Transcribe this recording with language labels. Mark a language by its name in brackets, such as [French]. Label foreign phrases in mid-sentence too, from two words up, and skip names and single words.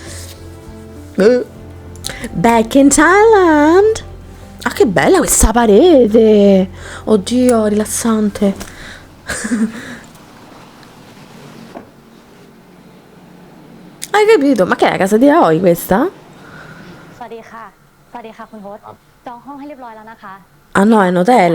[English] Back in Thailand. [Italian] Ah, che bella questa parete! Oddio, rilassante. Hai capito? Ma che è la casa di Aoi questa? [Thai] สวัสดีค่ะ สวัสดีค่ะคุณโฮสต์จองห้องให้เรียบร้อยแล้วนะคะ [Italian] Ah no, è un hotel.